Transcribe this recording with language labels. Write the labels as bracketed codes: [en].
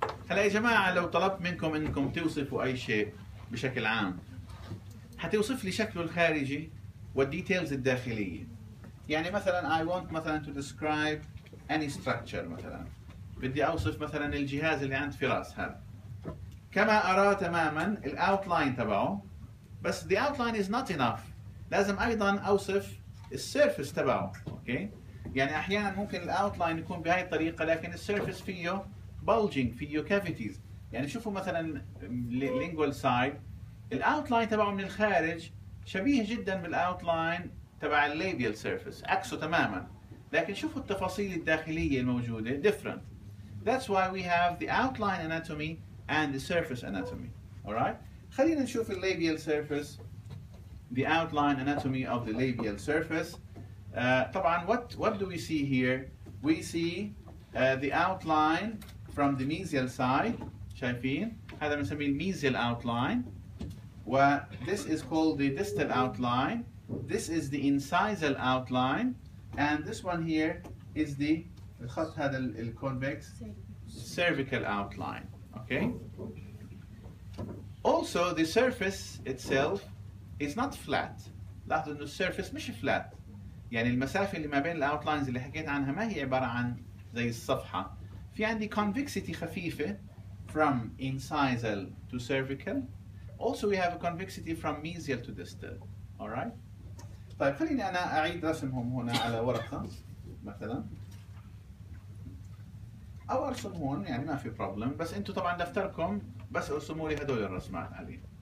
[ar] هلا يا جماعة لو طلبت منكم انكم توصفوا اي شيء بشكل عام حتوصف لي شكله الخارجي والديتيلز الداخلية. [en] يعني مثلا I want مثلا to describe any structure. [ar] مثلا بدي اوصف مثلا الجهاز اللي عند فراس هذا كما اراه تماما الاوتلاين تبعه، بس [en] the outline is not enough. [ar] لازم ايضا اوصف السيرفس تبعه. اوكي. يعني احيانا ممكن الاوتلاين يكون بهاي الطريقة لكن السيرفس فيه bulging، فيه cavities. يعني شوفوا مثلا lingual side الاوتلاين تبعه من الخارج شبيه جدا بالاوتلاين تبع الليبيال سيرفيس، عكسه تماما. لكن شوفوا التفاصيل الداخلية الموجودة different. [en] That's why we have the outline anatomy and the surface anatomy. Alright? [ar] خلينا نشوف الليبيال [en] surface, the outline anatomy of the labial surface. طبعا what do we see here? We see the outline from the mesial side. [ar] شايفين؟ هذا بنسميه الميزيال outline. [en] This is called the distal outline. This is the incisal outline, and this one here is the [ar] الخط هذا [en] الconvex cervical outline. Okay. Also, the surface itself is not flat. [ar] لاحظوا إنه السيرفيس مش flat. يعني المسافة اللي ما بين الأوتلاينز اللي حكيت عنها ما هي عبارة عن زي الصفحة. في عندي convexity خفيفة [en] from incisal to cervical. Also, we have a convexity from mesial to distal. Alright? [ar] طيب خليني أنا أعيد رسمهم هنا على ورقة مثلا. أو أرسم هون يعني ما في problem. بس أنتوا طبعا دفتركم بس ارسموا لي هدول الرسمات عليه.